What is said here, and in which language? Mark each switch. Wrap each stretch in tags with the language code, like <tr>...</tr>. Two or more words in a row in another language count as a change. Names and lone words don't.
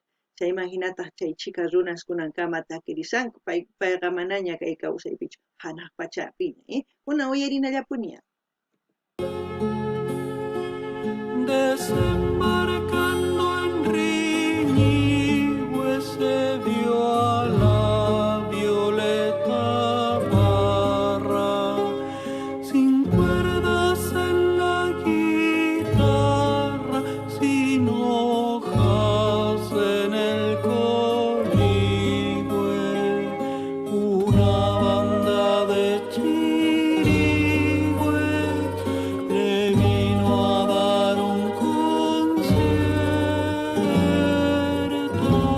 <qu>Chayman hinataq chay chika runas kunankama takirisanku payqa manaña kay kawsaypichu hanaq pachapi kunan uyarinallapuña.</qu> <es>Desembarcando en Riñihue se vio a la Violeta Parra, sin cuerdas en la guitarra, sin hojas en el coligüe, una banda de chirigües le vino a dar un concierto.</es>